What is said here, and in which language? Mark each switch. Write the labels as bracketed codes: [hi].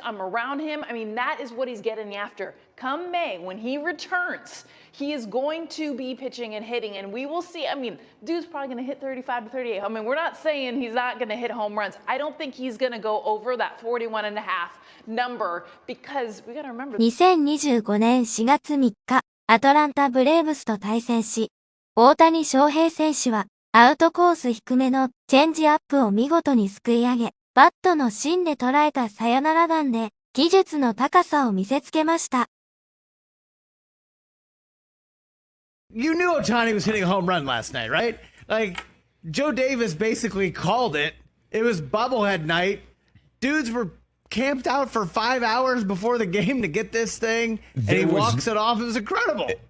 [en] I'm around him. I mean, that is what he's getting after. Come May, when he returns, he is going to be pitching and hitting, and we will see. I mean, dude's probably going to hit 35 to 38. I mean, we're not saying he's not going to hit home runs. I don't think he's going to go over that 41.5 number because we got to remember. [ja] 2025年4月3日、アトランタブレーブスと対戦し、大谷翔平選手はアウトコース低めのチェンジアップを見事にすくい上げ、バットの芯で捉えたサヨナラ弾で技術の高さを見せつけました。 [en] You knew Ohtani was hitting a home run last night, right? Like, Joe Davis basically called it. It was bobblehead night. Dudes were camped out for 5 hours before the game to get this thing, and he walks it off. It was incredible.